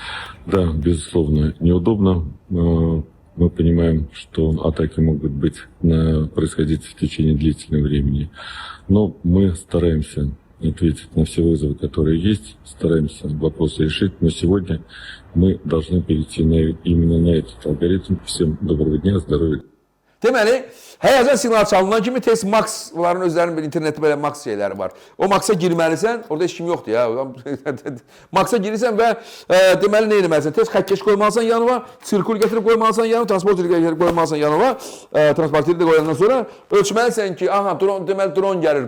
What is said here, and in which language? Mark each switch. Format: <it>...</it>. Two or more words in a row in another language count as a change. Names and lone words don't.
<ru>Да, безусловно, неудобно. Мы понимаем, что атаки могут происходить в течение длительного времени, но мы стараемся ответить на все вызовы, которые есть, стараемся вопросы решить, но сегодня мы должны перейти именно на этот алгоритм. Всем доброго дня, здоровья.</ru> <az>Deməli, həyəcan siqnalı çalınan kimi tez Maxların özlərinin bir internetdə belə Max şeyləri var. O Maxa girməlisən, orada heç kim yoxdur ya. Maxa girirsən və deməli nə etməlisən? Tez xəkkeş qoymalısan yanına, sirkul gətirib qoymalısan yanına, transporteri gətirib qoymalısan yanına. Transporteri də qoyandan sonra ölçməlisən ki, aha, deməli dron gəlir.</az>